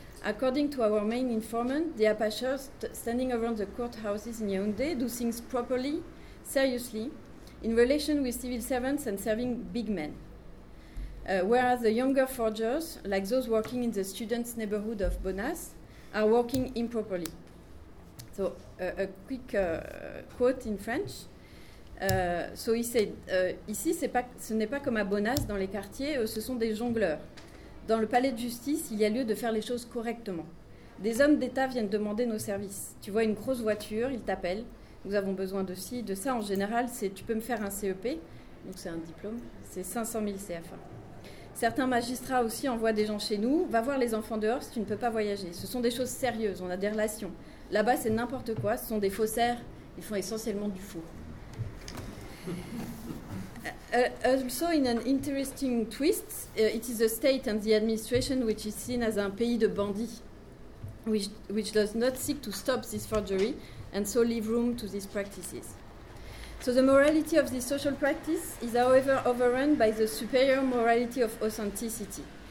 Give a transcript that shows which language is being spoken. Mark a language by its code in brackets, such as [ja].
[en] According to our main informant, the apaches standing around the courthouses in Yaoundé do things properly, seriously, in relation with civil servants and serving big men. Whereas the younger forgers, like those working in the students' neighborhood of Bonas, are working improperly. So a quick quote in French. So he said, [fr] ici, ce n'est pas comme à Bonas dans les quartiers, ce sont des jongleurs. Dans le palais de justice, il y a lieu de faire les choses correctement. Des hommes d'État viennent demander nos services. Tu vois une grosse voiture, ils t'appellent. Nous avons besoin de ci, de ça. En général, c'est tu peux me faire un CEP, donc c'est un diplôme, c'est 500 000 CFA. Certains magistrats aussi envoient des gens chez nous. Va voir les enfants dehors si tu ne peux pas voyager. Ce sont des choses sérieuses, on a des relations. Là-bas, c'est n'importe quoi, ce sont des faussaires, ils font essentiellement du faux. [en] Also, in an interesting twist, it is the state and the administration which is seen as [fr] un pays de bandits, [en] which does not seek to stop this forgery and so leave room to these practices. So the morality of this social practice is, however, overrun by the superior morality of authenticity.